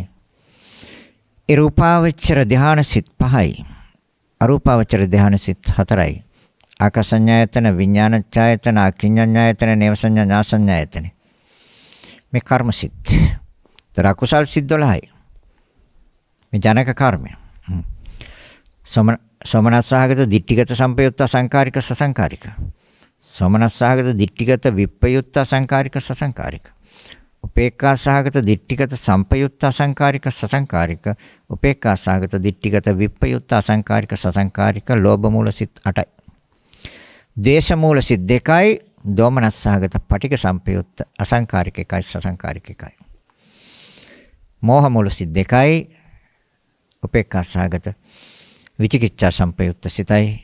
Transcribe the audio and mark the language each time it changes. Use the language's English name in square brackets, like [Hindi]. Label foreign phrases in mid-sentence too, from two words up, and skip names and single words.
[Sinhala] ඒ රූපාවචර ධ්‍යාන සිත් 5යි. අරූපාවචර ධ්‍යාන සිත් 4යි. [Pali] ආකාසඤ්ඤායතන, විඥානඤ්ඤායතන, අකිඤ්ඤඤ්ඤායතන, නේවසඤ්ඤාසඤ්ඤායතන. [Sinhala] මේ කර්ම සිත්. තර අකුසල් සිත් 12යි. මේ ජනක කර්මය. [Pali] සෝමනස්සහගත දිට්ඨිගත සම්පයුත්ත සංකාරික සසංකාරික. සෝමනස්සහගත දිට්ඨිගත විප්පයුත්ත සංකාරික සසංකාරික. උපේක්ඛාසහගත දිට්ඨිගත සම්පයුත්ත සංකාරික සසංකාරික. උපේක්ඛාසහගත දිට්ඨිගත විප්පයුත්ත සංකාරික සසංකාරික. [Sinhala] ලෝභ මූල සිත් 8යි. දේශ මූල සිත් 2යි. [Pali] දෝමනස්සහගත පටික සම්පයුත්ත අසංකාරික 1යි සසංකාරික 1යි. [Sinhala] මෝහ මූල සිත් 2යි. [Pali] උපේක්ඛාසහගත විචිකිච්ඡා සම්පයුත්ත සිතයි.